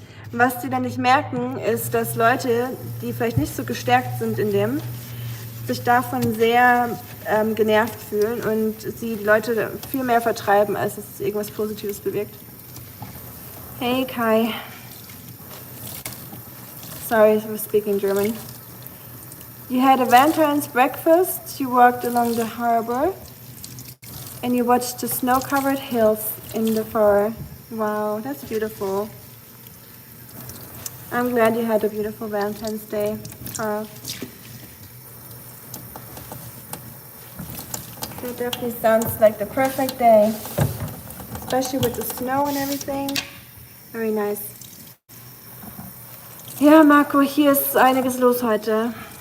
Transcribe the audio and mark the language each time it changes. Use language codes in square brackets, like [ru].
[de] Was sie dann nicht merken, ist, dass Leute, die vielleicht nicht so gestärkt sind in dem, sich davon sehr genervt fühlen und sie die Leute viel mehr vertreiben, als es irgendwas Positives bewirkt. [en] Hey Kai. Sorry for speaking German. You had a Valentine's breakfast, you walked along the harbor, and you watched the snow-covered hills in the far. Wow, that's beautiful. I'm glad you had a beautiful Valentine's Day, Carl. It definitely sounds like the perfect day, especially with the snow and everything. Very nice. [de] Ja, Marco, hier ist einiges los heute.